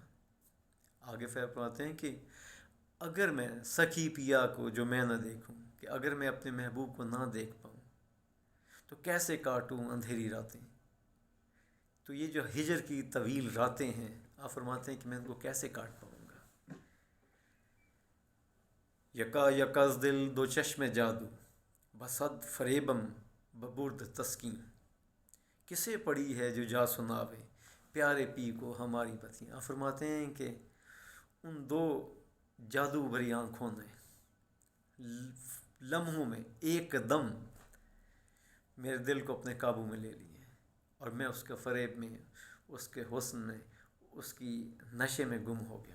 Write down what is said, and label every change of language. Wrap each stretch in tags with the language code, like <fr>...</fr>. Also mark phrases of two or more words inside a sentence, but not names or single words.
<ur>آگے فرماتے ہیں کہ اگر میں سخی پیا کو جو میں نہ دیکھوں، کہ اگر میں اپنے محبوب کو نہ دیکھ پاؤں تو کیسے کاٹوں اندھیری راتیں. تو یہ جو ہجر کی طویل راتیں ہیں آپ فرماتے ہیں کہ میں ان کو کیسے کاٹ پاؤں گا.</ur> <fa>یکا یکز دل دو چشم جادو بصد فریبم ببرد تسکین.</fa> <ur>کسے پڑی ہے جو جا سناوے پیارے پی کو ہماری بتیاں. آپ فرماتے ہیں کہ ان دو جادو بھری آنکھوں نے لمحوں میں ایک دم میرے دل کو اپنے قابو میں لے لیے اور میں اس کے فریب میں، اس کے حسن میں، اس کی نشے میں گم ہو گیا ہوں.</ur>